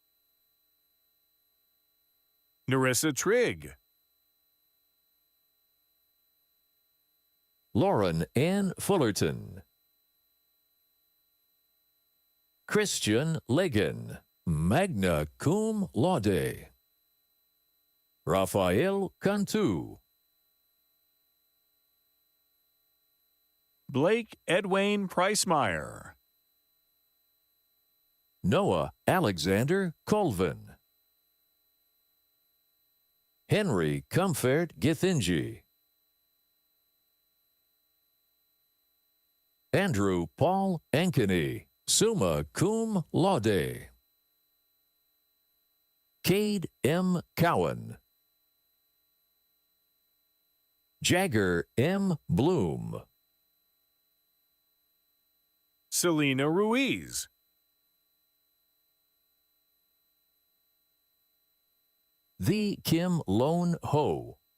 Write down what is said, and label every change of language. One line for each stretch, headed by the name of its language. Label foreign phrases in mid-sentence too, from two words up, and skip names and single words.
English: Narissa Trigg. Lauren Ann Fullerton. Christian Legan,
Latin: magna cum laude.
English: Rafael Cantu. Blake Edwayne Pricemeyer. Noah Alexander Colvin. Henry Comfort Githinji. Andrew Paul Ankeny,
Latin: summa cum laude.
English: Cade M. Cowan. Jagger M. Bloom. Selena Ruiz. The Kim Lone Ho.